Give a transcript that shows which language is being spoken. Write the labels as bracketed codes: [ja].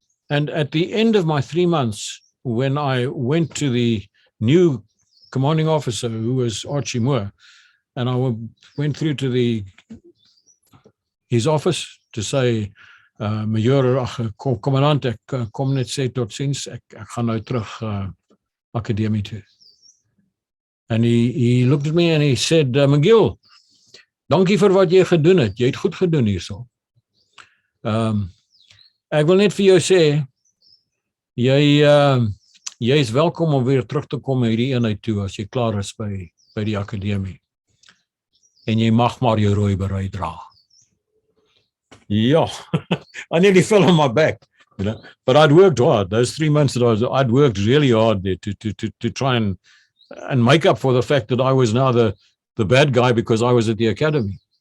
[en] And at the end of my 3 months, when I went to the new commanding officer, who was Archie Moore, and I went through to his office to say, Major, commandant, [af] ek kom net sê tot ziens, ek gaan nou terug akademie toe. [en] And he looked at me and he said, [af] McGill, dankie vir wat jy gedoen het. Jy het goed gedoen hierso. Ek wil net vir jou sê, jy is welkom om weer terug te kom hierdie eenheid toe as jy klaar is by die akademie. en jy mag maar jou rooi beret dra. [en] Ja, I nearly fell on my back, you know. But I'd worked hard. Those 3 months that I'd worked really hard there to try and make up for the fact that I was now the bad guy because I was at the academy.